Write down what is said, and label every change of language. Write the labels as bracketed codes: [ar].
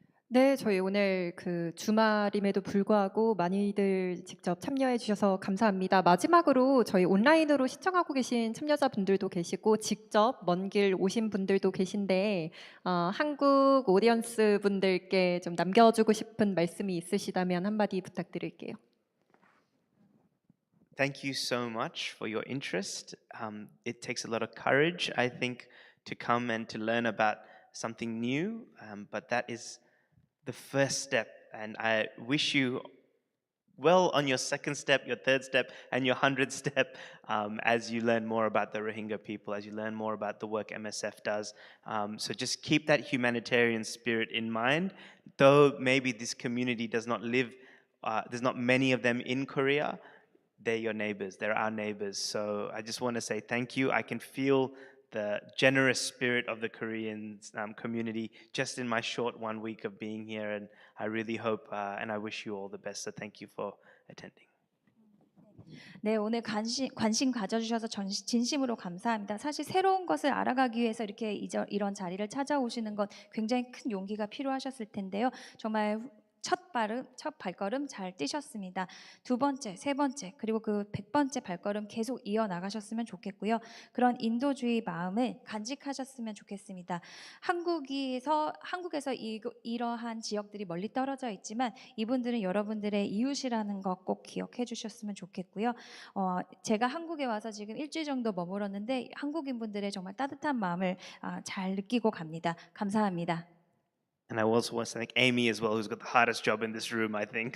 [ko] 네, 저희 오늘 그 주말임에도 불구하고 많이들 직접 참여해 주셔서 감사합니다. 마지막으로 저희 온라인으로 시청하고 계신 참여자분들도 계시고 직접 먼 길 오신 분들도 계신데 한국 오디언스 분들께 좀 남겨주고 싶은 말씀이 있으시다면 한마디 부탁드릴게요. [en] Thank you so much for your interest. It takes a lot of courage, I think, to come and to learn about something new, but that is the first step, and I wish you well on your second step, your third step, and your 100th step as you learn more about the Rohingya people, as you learn more about the work MSF does. So just keep that humanitarian spirit in mind. Though maybe this community does not live, there's not many of them in Korea, they're your neighbors, they're our neighbors. So I just want to say thank you. I can feel the generous spirit of the Korean community just in my short 1 week of being here, and I really hope and I wish you all the best. So thank you for attending. [ko] 네, 오늘 관심 가져주셔서 진심으로 감사합니다. 사실 새로운 것을 알아가기 위해서 이렇게 이런 자리를 찾아오시는 건 굉장히 큰 용기가 필요하셨을 텐데요. 정말 첫 발걸음 잘 뛰셨습니다. 두 번째, 세 번째, 그리고 그 100번째 발걸음 계속 이어나가셨으면 좋겠고요. 그런 인도주의 마음을 간직하셨으면 좋겠습니다. 한국에서 이러한 지역들이 멀리 떨어져 있지만 이분들은 여러분들의 이웃이라는 것 꼭 기억해 주셨으면 좋겠고요. 제가 한국에 와서 지금 일주일 정도 머물었는데 한국인분들의 정말 따뜻한 마음을 잘 느끼고 갑니다. 감사합니다. [en] And I also want to thank Amy as well, who's got the hardest job in this room, I think.